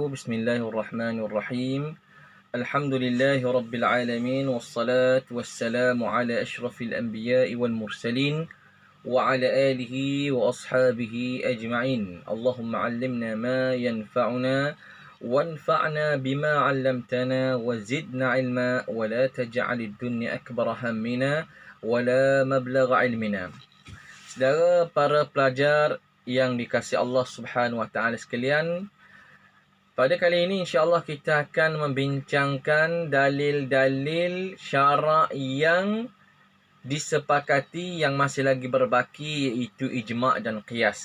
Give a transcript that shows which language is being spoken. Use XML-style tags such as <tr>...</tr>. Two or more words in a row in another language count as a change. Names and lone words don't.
<ar>بسم الله الرحمن الرحيم الحمد لله رب العالمين والصلاة والسلام على أشرف الأنبياء والمرسلين وعلى آله وأصحابه أجمعين. اللهم علمنا ما ينفعنا وانفعنا بما علمتنا وزدنا علما ولا تجعل الدنيا أكبر همنا ولا مبلغ علمنا.</ar> <ms>Saudara para pelajar yang dikasihi Allah</ms> <ar>سبحانه وتعالى</ar> <ms>sekalian, pada kali ini</ms> <ar>إن شاء الله</ar> <ms>kita akan membincangkan dalil-dalil syarak yang disepakati yang masih lagi berbaki, iaitu ijma' dan qiyas.</ms>